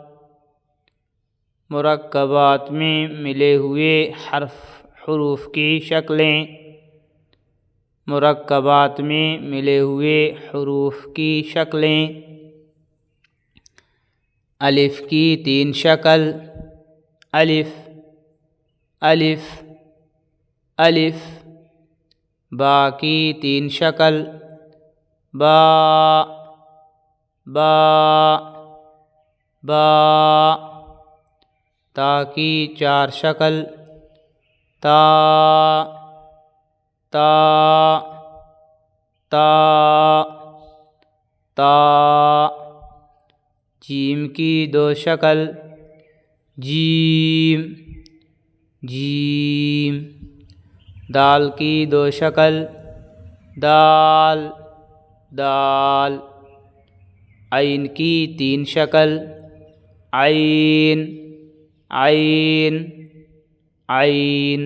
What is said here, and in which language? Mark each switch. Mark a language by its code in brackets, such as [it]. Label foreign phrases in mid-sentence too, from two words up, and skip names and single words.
[ur] مرکبات میں ملے ہوئے حروف کی شکلیں۔ مرکبات میں ملے ہوئے حروف کی شکلیں۔ الف کی 3 شکل، الف الف الف۔ با کی 3 شکل، با با با۔ تا کی 4 شکل، تا تا تا تا۔ جیم کی 2 شکل، جیم جیم۔ دال کی 2 شکل، دال دال۔ عین کی 3 شکل، عین عین عین۔